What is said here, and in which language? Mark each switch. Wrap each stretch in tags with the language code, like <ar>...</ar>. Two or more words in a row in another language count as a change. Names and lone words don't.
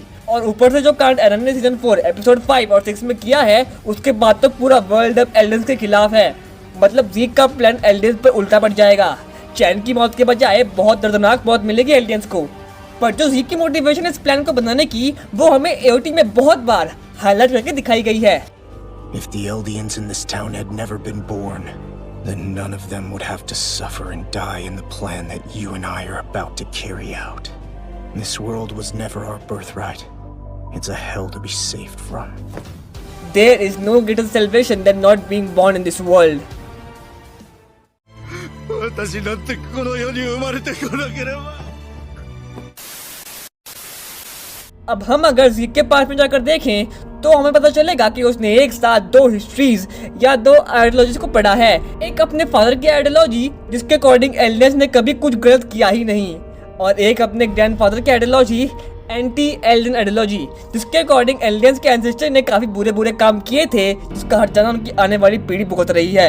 <hi>और ऊपर से जो कांड एरन ने सीजन 4 एपिसोड 5 और 6 में किया है, उसके बाद तो पूरा वर्ल्ड अब एलियंस के खिलाफ है। मतलब ज़ीक का प्लान एलियंस पर उल्टा पड़ जाएगा। चैन की मौत के बजाय बहुत दर्दनाक मौत मिलेगी एलियंस को। पर जो ज़ीक की मोटिवेशन इस प्लान को बनाने की, वो हमें एओटी में बहुत बार हाईलाइट करके दिखाई गई है।</hi> <en>If the Eldians in this town had never been born, then none of them would have to suffer and die in the plan that you and I are about to carry out. This world was never our birthright. It's a hell to be saved from. There is no greater salvation than not being born in this world.</en> <ja>私なんてこの世に生まれてこなければ。</ja> <hi>अब हम अगर ज़ीक के पास में जाकर देखें तो हमें पता चलेगा कि उसने एक साथ 2 हिस्ट्रीज या 2 आइडियोलॉजीज को पढ़ा है। एक अपने फादर की आइडियोलॉजी जिसके अकॉर्डिंग एलियंस ने कभी कुछ गलत किया ही नहीं, और एक अपने ग्रैंडफादर की आइडियोलॉजी</hi> <en>anti Eldian ideology</en> <hi>जिसके अकॉर्डिंग एलियंस के एंसेस्टर ने काफी बुरे बुरे काम किए थे जिसका हर्जाना उनकी आने वाली पीढ़ी भुगत रही है।</hi>